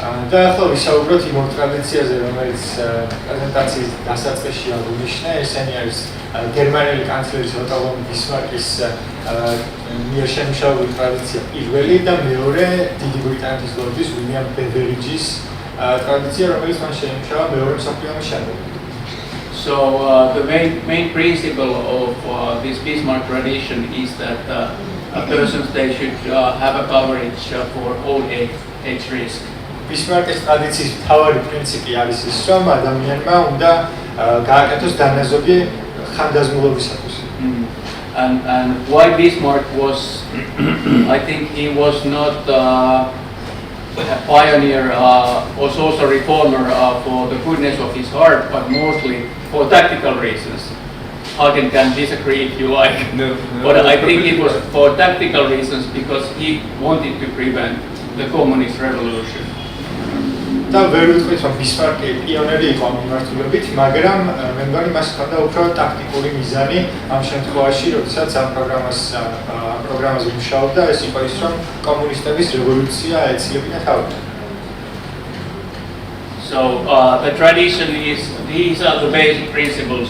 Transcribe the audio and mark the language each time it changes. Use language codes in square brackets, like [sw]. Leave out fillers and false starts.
[ka] და ახლა ვისაუბროთ იმ ტრადიციაზე, რომელიც პრეზენტაციის დასაწყისში აღნიშნე, ესენი არის გერმანელი კანცლერის ოტო ვონ ბისმარკის მიერ შემუშავებული ტრადიცია პირველი და მეორე დიდი ბრიტანეთის ლორდის უილიამ ბევერიჯის ტრადიცია, რომელიც მან შეიმუშავა მეორე მსოფლიო ომის შემდეგ. [en] So the main principle of this Bismarck tradition is that a person's they should have a coverage for old age risk. [ka] Bismarck's ტრადიციის მთავარი პრინციპი არის ის, რომ ადამიანმა უნდა გააკეთოს დანაზოგი ხანდაზმულობისათვის. [en] And why Bismarck was, I think he was not a pioneer or social reformer for the goodness of his heart, but mostly for tactical reasons. Hagen can disagree if you like, but I think it was for tactical reasons because he wanted to prevent the communist revolution. [ka] და ვერ ვიტყვით, რომ ბისმარკი პიონერი იყო ამ მიმართულებით, მაგრამ მე მგონი მას ჰქონდა უფრო ტაქტიკური მიზანი ამ შემთხვევაში, როდესაც ამ პროგრამაზე მუშაობდა, ეს იყო ის, რომ კომუნისტების რევოლუცია ეცილებინა თავად. [en] So the tradition is, these are the basic principles.